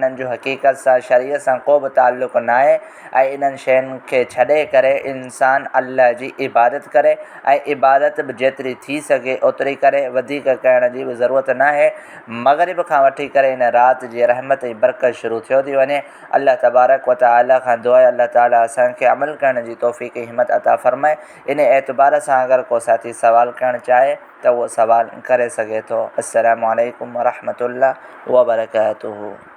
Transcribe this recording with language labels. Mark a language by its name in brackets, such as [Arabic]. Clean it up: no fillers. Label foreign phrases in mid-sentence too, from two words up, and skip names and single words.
[Sindhi] इन्हनि जो हक़ीक़त सां शरीअत सां को बि ताल्लुक़ न आहे ऐं इन्हनि शयुनि खे छॾे करे इंसान अल्लाह जी इबादत करे ऐं इबादत बि जेतिरी थी सघे ओतिरी करे, वधीक करण जी बि ज़रूरत न आहे। मग़रिब खां वठी करे इन राति जी रहमत ऐं बरकत शुरू थियो थी वञे। अल्लाह तबारक व तआला खां दुआ आहे अल्लाह ताला असांखे अमल करण जी तौफ़ीक़ हिम्मत अता फ़रमाए। इन एतबार सां अगरि को साथी सवाल करणु चाहे त उहो सवाल करे सघे थो। [Arabic] السلام عليكم ورحمة الله وبركاته.